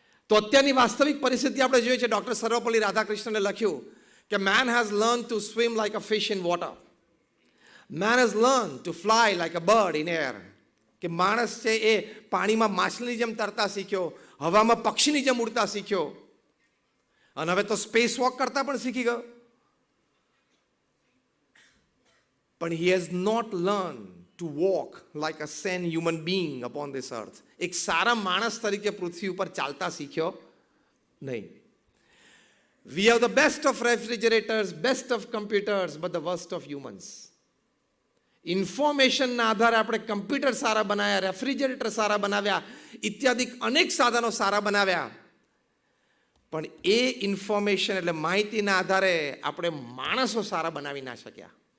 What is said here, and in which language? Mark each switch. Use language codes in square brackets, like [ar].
[gu] તો અત્યારની વાસ્તવિક પરિસ્થિતિ આપણે જોઈએ છે. ડૉક્ટર સર્વપલ્લી રાધાકૃષ્ણને લખ્યું કે [en] Man has learn to swim like a fish in water, man has learn to fly like a bird in air. [gu] કે માણસ છે એ પાણીમાં માછલીની જેમ તરતા શીખ્યો, હવામાં પક્ષીની જેમ ઉડતા શીખ્યો, અને હવે તો સ્પેસ વોક કરતા પણ શીખી ગયો. પણ [en] he has not learned to walk like a sane human being upon this earth. [gu] એક સારા માણસ તરીકે પૃથ્વી ઉપર ચાલતા શીખ્યો નહીં. [en] We have the best of refrigerators, best of computers, but the worst of humans. [gu] ઇન્ફોર્મેશનના આધારે આપણે કમ્પ્યુટર સારા બનાવ્યા, રેફ્રિજરેટર સારા બનાવ્યા, ઇત્યાદિ અનેક સાધનો સારા બનાવ્યા, પણ એ ઇન્ફોર્મેશન એટલે માહિતીના આધારે આપણે માણસો સારા બનાવી ના શક્યા.